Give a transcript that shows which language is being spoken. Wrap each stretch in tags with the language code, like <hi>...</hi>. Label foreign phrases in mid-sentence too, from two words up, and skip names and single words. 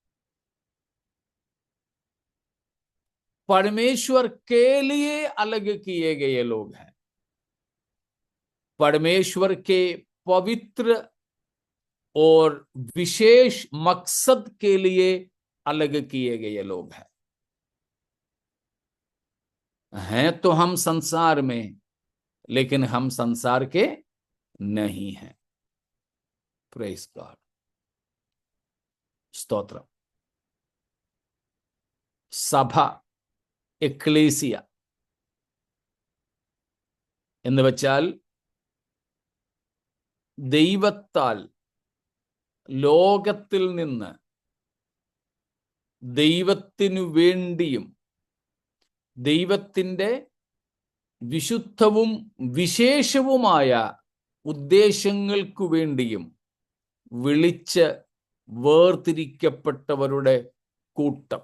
<hi>परमेश्वर के लिए अलग किए गए लोग हैं, परमेश्वर के पवित्र और विशेष मकसद के लिए अलग किए गए लोग हैं तो हम संसार में, लेकिन हम संसार के नहीं हैं।</hi> <en>Praise God, स्तोत्र।</en> <ml>സഭ, എക്ലേസിയ എന്ന് വെച്ചാൽ ദൈവത്താൽ ലോകത്തിൽ നിന്ന് ദൈവത്തിനു വേണ്ടിയും ദൈവത്തിൻ്റെ വിശുദ്ധവും വിശേഷവുമായ ഉദ്ദേശങ്ങൾക്കു വേണ്ടിയും വിളിച്ച് വേർതിരിക്കപ്പെട്ടവരുടെ കൂട്ടം.</ml>